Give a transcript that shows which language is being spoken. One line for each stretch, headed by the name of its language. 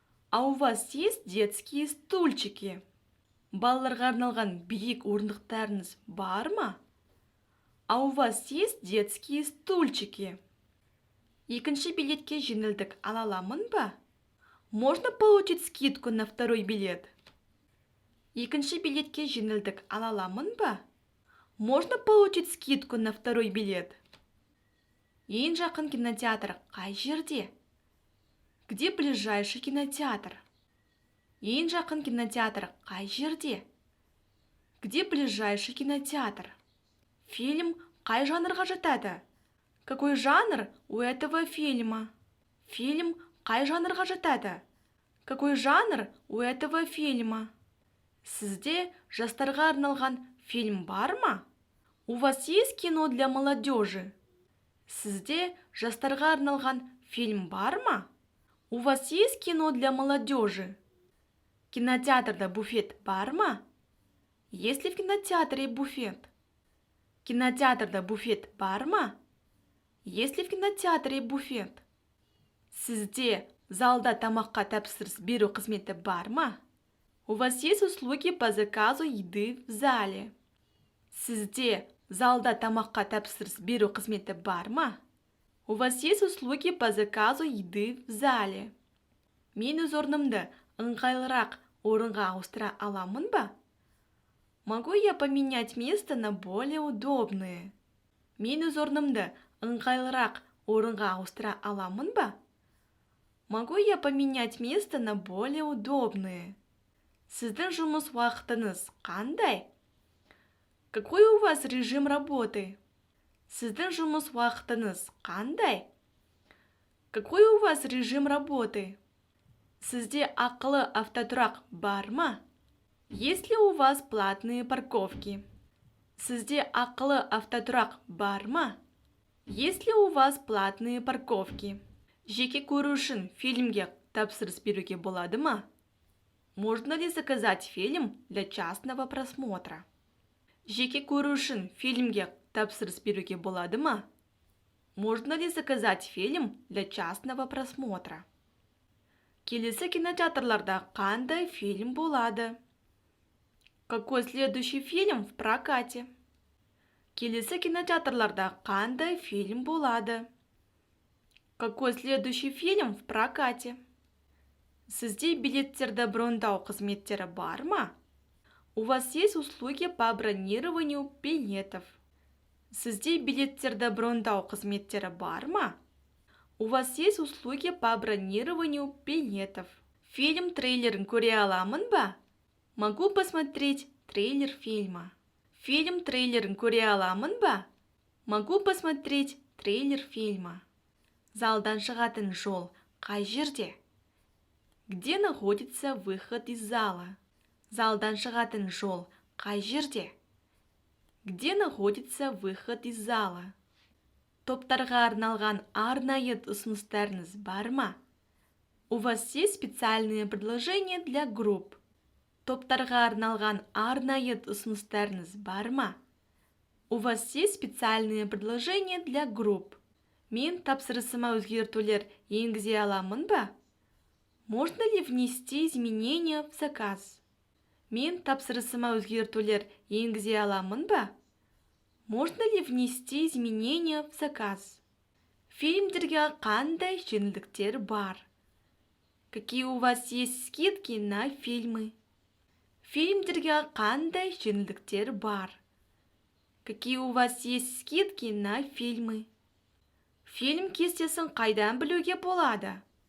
Russian: А у вас есть детские стульчики?
Kazakh: Балаларға арналған биік орындықтарыңыз бар ма?
Russian: А у вас есть детские стульчики?
Kazakh: Екінші билетке жеңілдік ала аламын ба?
Russian: Можно получить скидку на второй билет?
Kazakh: Екінші билетке жеңілдік ала аламын ба?
Russian: Можно получить скидку на второй билет?
Kazakh: Ең жақын кинотеатр қай жерде?
Russian: Где ближайший кинотеатр?
Kazakh: Ең жақын кинотеатр қай жерде?
Russian: Где ближайший кинотеатр?
Kazakh: Фильм қай жанрға жатады?
Russian: Какой жанр у этого фильма?
Kazakh: Фильм қай жанрға жатады?
Russian: Какой жанр у этого фильма?
Kazakh: Сізде жастарға арналған фильм бар ма?
Russian: У вас есть кино для молодежи?
Kazakh: Сізде жастарға арналған фильм бар ма?
Russian: У вас есть кино для молодежи?
Kazakh: Кинотеатрда буфет бар ма?
Russian: Есть ли в кинотеатре буфет?
Kazakh: Кинотеатрда буфет бар ма?
Russian: Есть ли в кинотеатре буфет?
Kazakh: Сізде залда тамаққа тапсырыс беру қызметі бар ма?
Russian: У вас есть услуги по заказу еды в зале?
Kazakh: Сізде залда тамаққа тапсырыс беру қызметі бар ма?
Russian: У вас есть услуги по заказу еды в зале?
Kazakh: Мен өз орнымды ыңғайлырақ орынға ауыстыра аламын ба?
Russian: Могу я поменять место на более удобное?
Kazakh: Мен өз орнымды ыңғайлырақ орынға ауыстыра аламын ба?
Russian: Могу я поменять место на более удобное?
Kazakh: Сіздің жұмыс уақытыңыз қандай?
Russian: Какой у вас режим работы?
Kazakh: Сіздің жұмыс уақытыңыз қандай?
Russian: Какой у вас режим работы?
Kazakh: Сізде ақылы автотұрақ бар ма?
Russian: Есть ли у вас платные парковки?
Kazakh: Сізде ақылы автотұрақ бар ма?
Russian: Есть ли у вас платные парковки?
Kazakh: Жеке көру үшін фильмге тапсырыс беруге болады ма?
Russian: Можно ли заказать фильм для частного просмотра?
Kazakh: Жеке көру үшін фильмге тапсырыс беруге болады ма?
Russian: Можно ли заказать фильм для частного просмотра?
Kazakh: Келесі кинотеатрларда қандай фильм болады?
Russian: Какой следующий фильм в прокате?
Kazakh: Келесі кинотеатрларда қандай фильм болады?
Russian: Какой следующий фильм в прокате?
Kazakh: Сізде билеттерді брондау қызметтері бар ма?
Russian: У вас есть услуги по бронированию билетов?
Kazakh: Сізде билеттерді брондау қызметтері бар ма?
Russian: У вас есть услуги по бронированию билетов?
Kazakh: Фильм-трейлерін көре аламын ба?
Russian: Могу посмотреть трейлер фильма.
Kazakh: Фильм-трейлерін көре аламын ба?
Russian: Могу посмотреть трейлер фильма.
Kazakh: Залдан шығатын жол қай жерде?
Russian: Где находится выход из зала?
Kazakh: Залдан шығатын жол қай жерде?
Russian: Где находится выход из зала?
Kazakh: Топтарға арналған арнайы ұсыныстарыңыз бар ма?
Russian: У вас есть специальные предложения для групп?
Kazakh: Топтарға арналған арнайы ұсыныстарыңыз бар ма?
Russian: У вас есть специальные предложения для групп?
Kazakh: Мен тапсырысыма өзгертулер енгізе аламын ба?
Russian: Можно ли внести изменения в заказ?
Kazakh: Мен тапсырысыма өзгертулер енгізе аламын ба?
Russian: Можно ли внести изменения в заказ?
Kazakh: Фильмдерге қандай жеңілдіктер бар?
Russian: Какие у вас есть скидки на фильмы?
Kazakh: Фильмдерге қандай жеңілдіктер бар?
Russian: Какие у вас есть скидки на фильмы?
Kazakh: Фильм кестесін қайдан білуге болады?